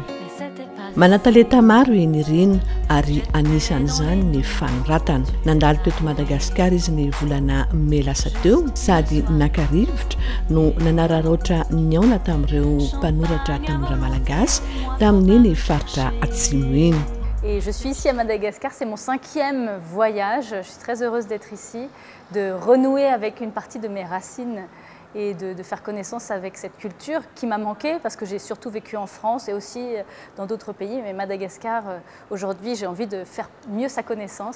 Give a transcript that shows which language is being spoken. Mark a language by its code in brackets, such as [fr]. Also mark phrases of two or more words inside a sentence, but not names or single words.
[mg] Manan-talenta maro i Nirina ary anisan'izany ny fanoratana. Nandalo teto Madagasikara izy ny volana May lasa teo, sady naka-rivotra no nanararoatra niaona tamin'ireo mpanoratra tanora malagasy tamin'iny faritra atsimo iny. [fr] Et je suis ici à Madagascar, c'est mon 5e voyage. Je suis très heureuse d'être ici, de renouer avec une partie de mes racines et de faire connaissance avec cette culture qui m'a manqué parce que j'ai surtout vécu en France et aussi dans d'autres pays. Mais Madagascar, aujourd'hui, j'ai envie de faire mieux sa connaissance.